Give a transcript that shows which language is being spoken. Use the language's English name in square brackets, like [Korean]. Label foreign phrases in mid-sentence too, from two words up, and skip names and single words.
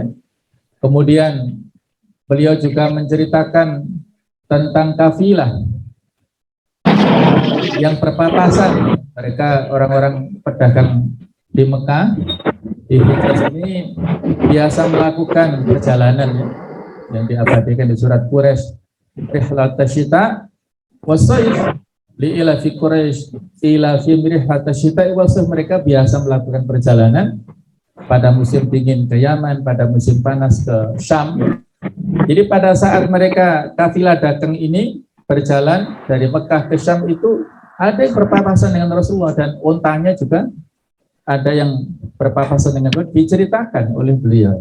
[Indonesian] Kemudian beliau juga menceritakan tentang kafilah yang berpapasan. Mereka orang-orang pedagang di Mekah, di Hijaz ini biasa melakukan perjalanan ya, yang diabadikan di surat Quraisy. [Arabic] رحلة الشتاء والصيف لإيلاف قريش إيلاف رحلة الشتاء والصيف. [Indonesian] Mereka biasa melakukan perjalanan pada musim dingin ke Yaman, pada musim panas ke Syam. Jadi pada saat mereka kafilah dagang ini berjalan dari Mekah ke Syam itu ada yang berpapasan dengan Rasulullah dan ontanya juga ada yang berpapasan dengan Rasulullah, diceritakan oleh beliau.